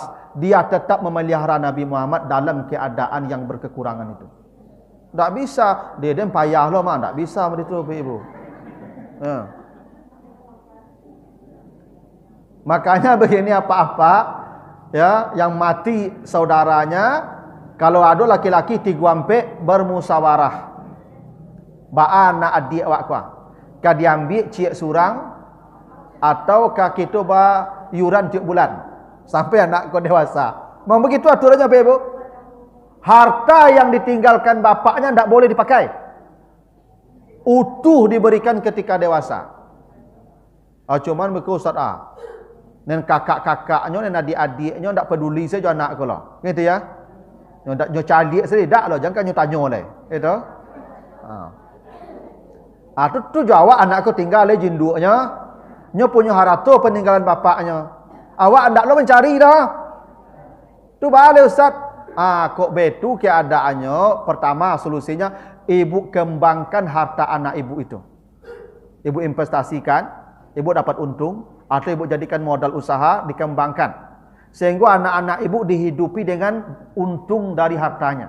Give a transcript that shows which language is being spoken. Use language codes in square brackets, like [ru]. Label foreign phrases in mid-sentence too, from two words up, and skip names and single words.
[id] Dia tetap memelihara Nabi Muhammad dalam keadaan yang berkekurangan itu. Tak bisa. Dia payah loh mak. Tak bisa begitu ibu. Ya. Makanya begini apa-apa ya, yang mati saudaranya, kalau ada laki-laki 3 ampek bermusawarah. [min] Ba'a nak adik awak kuah. Ka diambil ciek surang atau ka kita ba yuran tiap bulan sampai anak kau dewasa. [id] Memang begitu aturannya Ibu. Harta yang ditinggalkan bapaknya tidak boleh dipakai. Utuh diberikan ketika dewasa. Cuman begitu Ustaz dan kakak-kakaknya dan adik-adiknya tak peduli saja anak kau lah. Gitu ya. [min] Nyo calik sendiri dak lah, jangan nyo tanya leh. [id] Itu. [min] Tu jawab anak kau tinggal le jinduknya. Nyo punya harta peninggalan bapaknya. Awak ndak lo mencari dah. Tu balik Ustaz. [id] Kok betu keadaannya, pertama solusinya ibu kembangkan harta anak ibu itu. Ibu investasikan, ibu dapat untung. Atau ibu jadikan modal usaha, dikembangkan. Sehingga anak-anak ibu dihidupi dengan untung dari hartanya.